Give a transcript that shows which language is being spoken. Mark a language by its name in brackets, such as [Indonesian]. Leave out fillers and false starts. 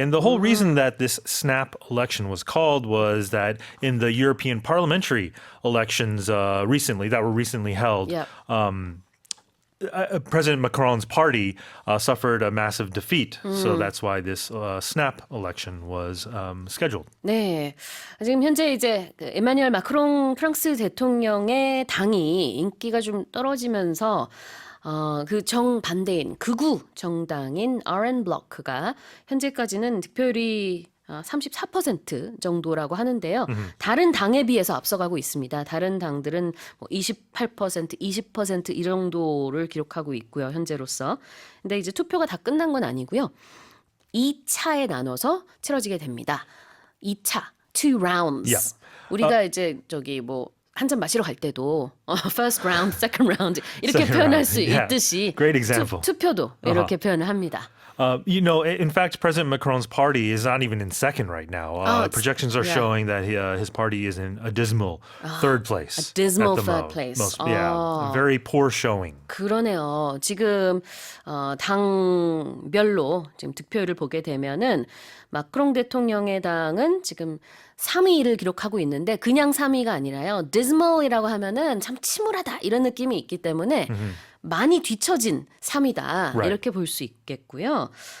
[English] And the whole reason that this snap election was called was that in the European parliamentary elections that were recently held, President Macron's party suffered a massive defeat. So that's why this snap election was scheduled. [Korean] 네. 지금 현재 이제 에마뉴엘 마크롱 프랑스 대통령의 당이 인기가 좀 떨어지면서 그 정반대인 극우 정당인 RN 블로크가 현재까지는 득표율이 34% 정도라고 하는데요. 다른 당에 비해서 앞서가고 있습니다. 다른 당들은 28%, 20% 이 정도를 기록하고 있고요. 현재로서. 근데 이제 투표가 다 끝난 건 아니고요. 2차에 나눠서 치러지게 됩니다. 2차, [English] 2 rounds. [Korean] 우리가 이제 한 잔 마시러 갈 때도 [English] first round, second round [Korean] 이렇게 표현할 수 있듯이 [English] Great example. [Korean] 투표도 이렇게 표현을 합니다. [English] In fact, President Macron's party is not even in second right now. Projections are showing that his party is in a dismal third place. A dismal third place. Very poor showing. [Korean] 그러네요. 지금 당별로 지금 득표율을 보게 되면은 마크롱 대통령의 당은 지금 3위를 기록하고 있는데 그냥 3위가 아니라요. dismal이라고 하면은 참 침울하다 이런 느낌이 있기 때문에 많이 뒤처진 3위다 이렇게 볼 수 있겠고요.